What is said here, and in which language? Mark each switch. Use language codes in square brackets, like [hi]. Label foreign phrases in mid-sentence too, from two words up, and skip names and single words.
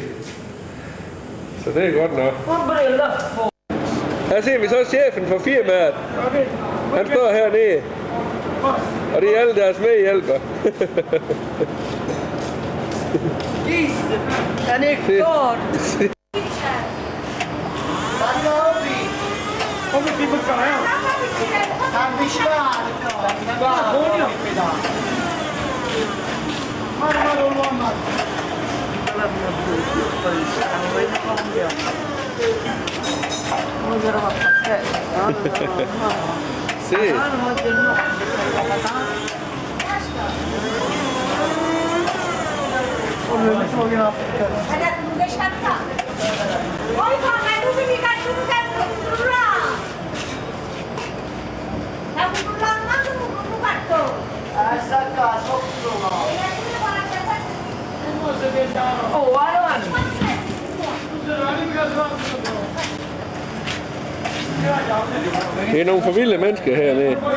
[da] Så det er godt nok. Her ser vi så chefen for firmaet. Han står hernede. Og det er alle deres medhjælper. Han er godt. [it] Come ti bucano? Avvicinato! Va, buono! Sì. [da] Det er nogle forvildede mennesker hernede.